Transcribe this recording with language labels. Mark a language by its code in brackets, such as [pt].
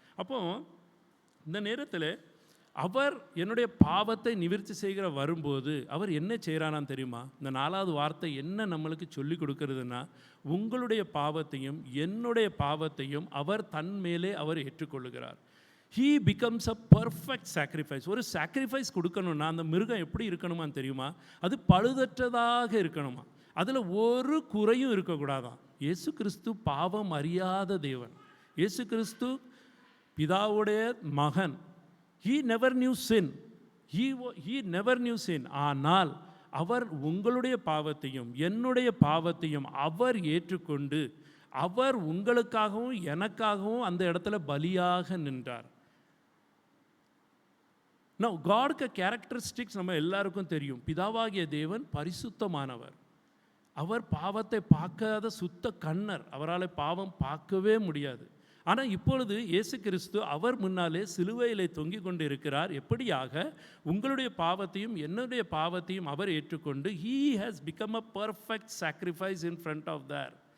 [ta] அப்போ இந்த நேரத்தில் அவர் என்னுடைய பாவத்தை நிவர்த்தி செய்கிற வரும்போது அவர் என்ன செய்கிறானான்னு தெரியுமா? இந்த 4வது வார்த்தை என்ன நம்மளுக்கு சொல்லி கொடுக்கறதுன்னா, உங்களுடைய பாவத்தையும் என்னுடைய பாவத்தையும் அவர் தன் மேலே அவர் ஏற்றுக்கொள்ளுகிறார். [en] He becomes a perfect sacrifice. [ta] ஒரு சாக்ரிஃபைஸ் கொடுக்கணும்னா அந்த மிருகம் எப்படி இருக்கணுமான்னு தெரியுமா? அது பழுதற்றதாக இருக்கணுமா. அதில் ஒரு குறையும் இருக்கக்கூடாதான். இயேசு கிறிஸ்து பாவம் அறியாத தேவன். இயேசு கிறிஸ்து பிதாவுடைய மகன். [en] He never knew sin. He never knew sin. [ta] ஆனால் அவர் உங்களுடைய பாவத்தையும் என்னுடைய பாவத்தையும் அவர் ஏற்றுக்கொண்டு அவர் உங்களுக்காகவும் எனக்காகவும் அந்த இடத்துல பலியாக நின்றார். Now காட்க்கு கேரக்டரிஸ்டிக்ஸ் நம்ம எல்லாருக்கும் தெரியும். பிதாவாகிய தேவன் பரிசுத்தமானவர். அவர் பாவத்தை பார்க்காத சுத்த கண்ணர். அவரால் பாவம் பார்க்கவே முடியாது. ஆனால் இப்பொழுது இயேசு கிறிஸ்து அவர் முன்னாலே சிலுவையிலே தொங்கிக் கொண்டு இருக்கிறார். எப்படியாக உங்களுடைய பாவத்தையும் என்னுடைய பாவத்தையும் அவர் ஏற்றுக்கொண்டு [en] he has become a perfect sacrifice in front of there.